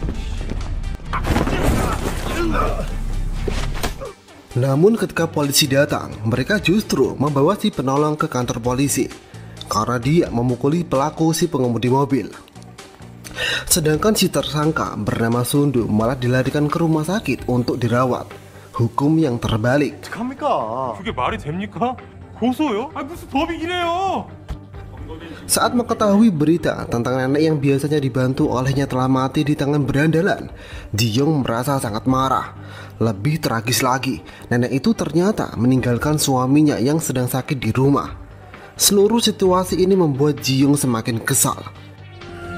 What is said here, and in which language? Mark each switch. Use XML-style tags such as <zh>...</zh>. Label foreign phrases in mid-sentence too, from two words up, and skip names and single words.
<id>Namun ketika polisi datang, mereka justru membawa si penolong ke kantor polisi karena dia memukuli pelaku si pengemudi mobil. Sedangkan si tersangka bernama Sundu malah dilarikan ke rumah sakit untuk dirawat. Hukum yang terbalik.</id> <ko>그게 말이 됩니까? 고소요? 무슨 법이 이래요?</ko> <id>Saat mengetahui berita tentang nenek yang biasanya dibantu olehnya telah mati di tangan berandalan, Ji-young merasa sangat marah. Lebih tragis lagi, nenek itu ternyata meninggalkan suaminya yang sedang sakit di rumah. Seluruh situasi ini membuat Ji-young semakin kesal.</id>